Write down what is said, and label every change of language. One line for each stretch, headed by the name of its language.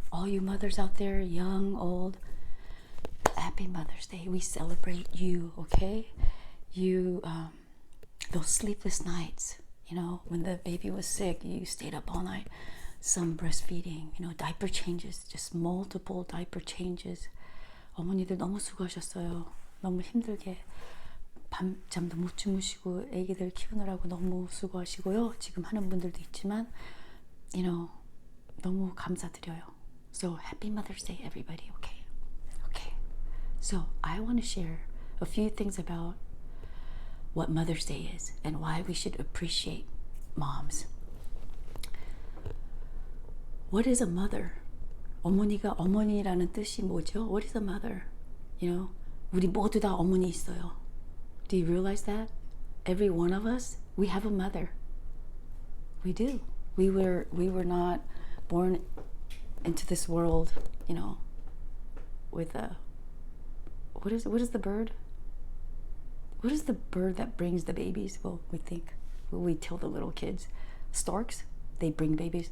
English: All you mothers out there, young, old, happy Mother's Day. We celebrate you, okay? You, those sleepless nights, you know, when the baby was sick, you stayed up all night. Some breastfeeding, you know, diaper changes, just multiple diaper changes.
Korean: 어머니들 너무 수고하셨어요. 너무 힘들게 밤잠도 못 주무시고 애기들 키우느라고 너무 수고하시고요. 지금 하는 분들도 있지만,
English: you know,
Korean: 너무 감사드려요.
English: So happy Mother's Day, everybody, okay? Okay. So I want to share a few things about what Mother's Day is and why we should appreciate moms. What is a mother?
Korean: 어머니가 어머니라는 뜻이 뭐죠?
English: What is a mother? You know,
Korean: 우리 모두 다 어머니 있어요.
English: Do you realize that? Every one of us, we have a mother. We do. We were not born into this world, you know, with a what is the bird? What is the bird that brings the babies? Well, we tell the little kids, storks, they bring babies.